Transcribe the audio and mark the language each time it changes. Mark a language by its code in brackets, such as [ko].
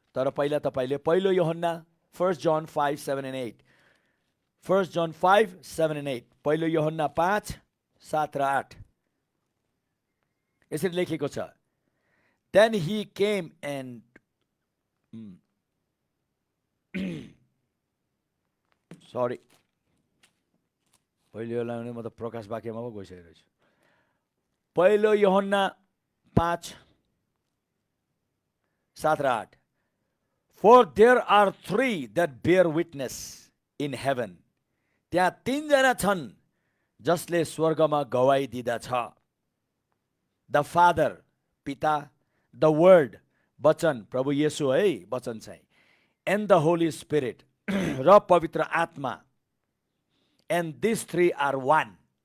[ne] तर पहिला तपाईँले पहिलो यूहन्ना 1 John 5:7 and 8, 1 John 5:7 and 8, पहिलो यूहन्ना 5:7 र 8 यसरी लेखेको छ। [en] Then he came and [ne] sorry, पहिलो यूहन्ना म त प्रकाश वाक्यमा पो गइसकेको छु। [en] पहिलो यूहन्ना 5:7 र 8, For there are three that bear witness in heaven. [ne] त्यहाँ तीनजना छन् जसले स्वर्गमा गवाई दिदछ। [en] The Father, पिता, the Word, वचन, [ne] प्रभु येशू है वचन चाहिँ, [en] and the Holy Spirit, [ne] र पवित्र आत्मा, [en] and these three are one.